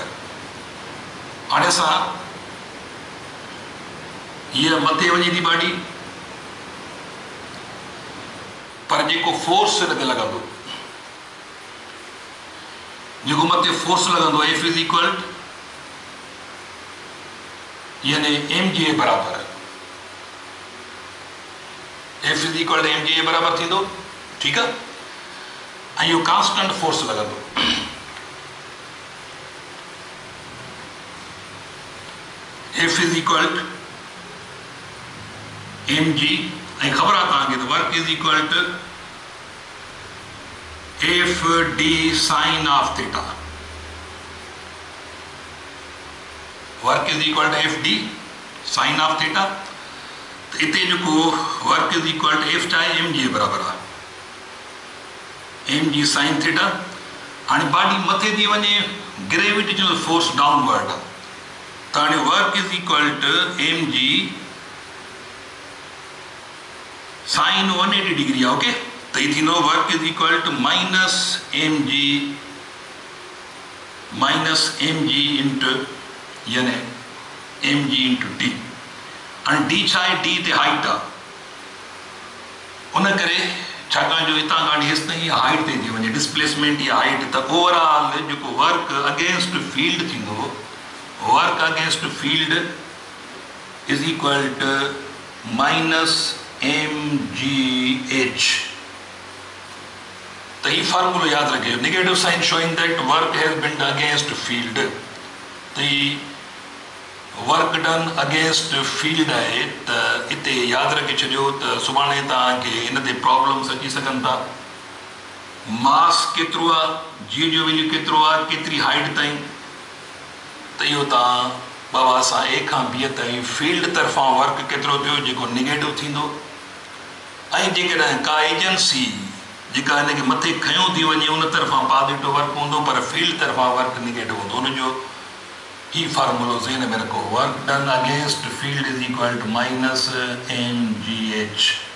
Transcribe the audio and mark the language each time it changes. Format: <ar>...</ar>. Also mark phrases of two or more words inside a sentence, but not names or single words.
<sd>हाणे असां हीअ मथे वञे थी बॉडी पर जेको फोर्स हिन ते लॻंदो, जेको मथे फोर्स लॻंदो</sd> <en>F is equal</en> <sd>यानी mg जे बराबर,</sd> <en>F is equal</en> <sd>mg जे बराबर थींदो, ठीकु आहे। ऐं इहो कांस्टेंट फोर्स लॻंदो,</sd> <en>F is equal mg</en> <sd>ऐं ख़बर आहे तव्हांखे त</sd> <en>work is equal to F D sine of theta. work is equal to F D sine of theta.</en> <sd>त हिते जेको</sd> <en>work is equal to F</en> <sd>चाहे</sd> <en>M G</en> <sd>जे बराबर आहे,</sd> <en>M G sine theta.</en> <sd>हाणे बॉडी मथे थी वञे,</sd> <en>gravitational force downward</en> <sd>आहे, त हाणे</sd> <en>work is equal to M G sine 180 degree</en> <sd>आहे। ओके,</sd> <hi>तो ये</hi> <sd>थींदो</sd> <en>work is equal to minus M G into यानी M G into D.</en> <sd>हाणे डी छा आहे, डी ते हाइट आहे, उन करे छाकाणि जो हितां खां हेसि ताईं हाइट ते थी वञे,</sd> <en>displacement या height,</en> <sd>त ओवरऑल जेको</sd> <en>work against field</en> <sd>थींदो,</sd> <en>work against field is equal to minus mgh.</en> <hi>तो ये फार्मूला याद रखिए,</hi> <en>negative sign showing that work has been against field.</en> <hi>तो ये</hi> <en>work done against field</en> <sd>है, तो इते याद रखी छो, तो सुभाणे तव्हांखे इन ते प्रॉब्लम्स अची सघनि था। मास केतिरो आहे, जी जो वैल्यू केतिरो आहे, केतिरी हाइट ताईं, तो इहो तव्हां बाबा सां ए खां बी ताईं फील्ड तरफ़ां वर्क केतिरो थियो जेको नेगेटिव थींदो, ऐं जेकॾहिं का एजेंसी जेका हिनखे मथे खयों थी वञे उन तरफ़ां</sd> <en>positive work</en> <sd>हूंदो पर फील्ड तरफ़ां</sd> <en>work negative</en> <sd>हूंदो, हुनजो ही फार्मूलो ज़हन में रखो,</sd> <en>work done against field is equal to minus mgh.</en>